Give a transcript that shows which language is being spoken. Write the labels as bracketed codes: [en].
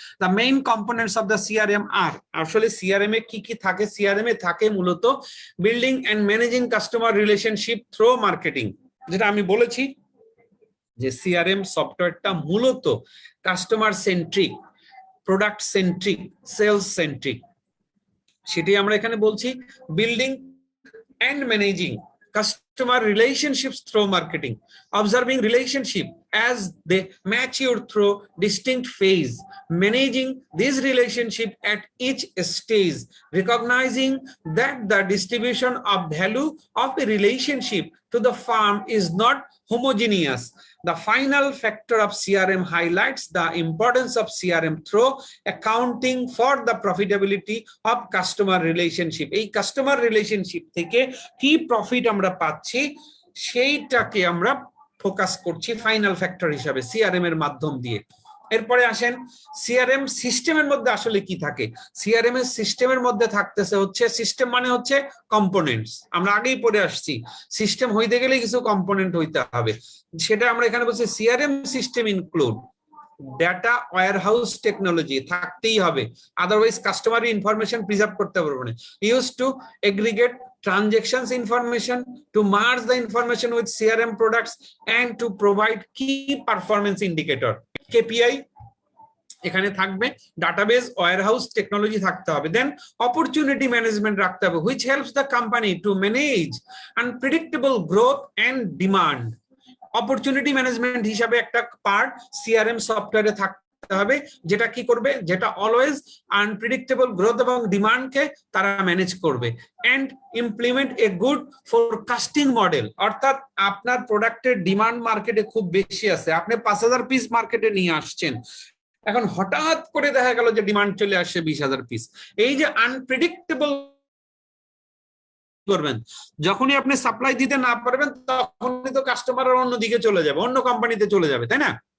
[bn] The main components of the CRM আর, আসলে CRM এ কি কি থাকে, সিআরএম এ থাকে মূলত building and managing customer relationship through marketing, যেটা আমি বলেছি যে সিআরএম সফটওয়্যারটা মূলত customer centric, product centric, sales centric, সেটাই আমরা এখানে বলছি। [en] Building and managing customer relationships through marketing, observing relationship as they mature through distinct phase, managing this relationship at each stage, recognizing that the distribution of value of a relationship to the firm is not homogeneous. The final factor of CRM highlights the importance of CRM through accounting for the profitability of customer relationship. [bn] এই customer relationship থেকে কি profit আমরা পাচ্ছি সেইটাকে আমরা focus করছি final factor হিসাবে CRM এর মাধ্যম দিয়ে। এরপরে আসেন সিআরএম সিস্টেমের মধ্যে আসলে কি থাকে। সিআরএম এর সিস্টেমের মধ্যে থাকতেছে হচ্ছে, সিস্টেম মানে হচ্ছে কম্পোনেন্টস, আমরা আগেই পড়ে আসছি, সিস্টেম হইতে গেলে কিছু কম্পোনেন্ট হইতে হবে, সেটা আমরা এখানে বলছি CRM system include data warehouse technology থাকতেই হবে, আদারওয়াইজ কাস্টমার ইনফরমেশন প্রিজার্ভ করতে পারবো না। [en] use to aggregate transactions information, to merge the information with CRM products, and to provide key performance indicator KPI [bn] এখানে থাকবে, ডাটাবেস ওয়্যারহাউস টেকনোলজি থাকতে হবে। [en] then opportunity management [bn] রাখতে হবে, [en] which helps the company to manage unpredictable growth and demand। [bn] Opportunity management হিসাবে একটা part CRM সফটওয়্যারে থাকতে হবে, যেটা কি করবে, যেটা অলওয়েজ আনপ্রেডিক্টেবল গ্রোথ এবং ডিমান্ডকে তারা ম্যানেজ করবে। [en] and implement a good forecasting model, [bn] অর্থাৎ আপনার প্রোডাক্টের ডিমান্ড মার্কেটে খুব বেশি আছে, আপনি 5000 পিস মার্কেটে নিয়ে আসছেন, এখন হঠাৎ করে দেখা গেল যে ডিমান্ড চলে আসছে 20,000 পিস, এই যে আনপ্রেডিক্টেবল করবেন, যখনই আপনি সাপ্লাই দিতে না পারবেন তখনই তো কাস্টমার অন্যদিকে চলে যাবে, অন্য কোম্পানিতে চলে যাবে, তাই না।